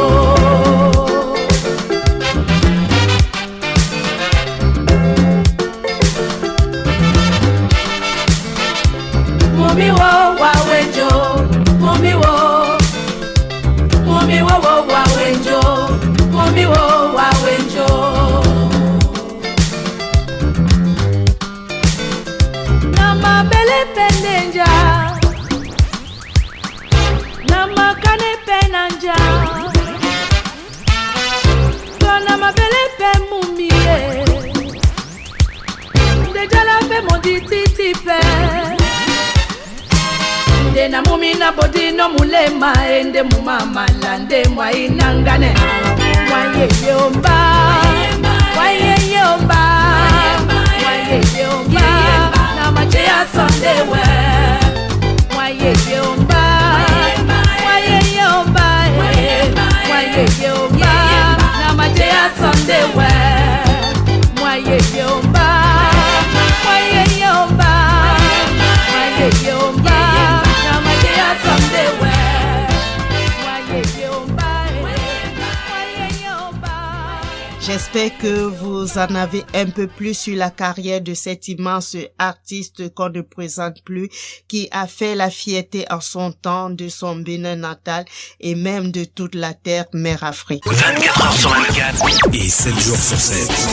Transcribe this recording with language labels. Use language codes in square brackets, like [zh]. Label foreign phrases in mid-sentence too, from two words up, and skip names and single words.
[dua] Mumi wo wa wenjo Mumi wo wa wenjo Mumi wo wa wenjo Nama bele penenja Nama kane penanja Kona mabele pe mumie Ndejala pe mondi titi pe Ndena mumi na bodi no mulema Ende mumama lande mwa inangane Mwaye yomba Mwaye yomba Mwaye yomba Na mache ya sondewe Mwaye yomba Mwaye yomba Mwaye yomba Na mache ya sondewe Mwaye yomba Mwaye yomba Mwaye yomba Na mache ya sondewe Mwaye yomba Mwaye yomba [fr] J'espère que vous en avez un peu plus sur la carrière de cet immense artiste qu'on ne présente plus, qui a fait la fierté en son temps de son Bénin natal et même de toute la terre mère Afrique. 24 h sur 24 et 7 jours sur 7.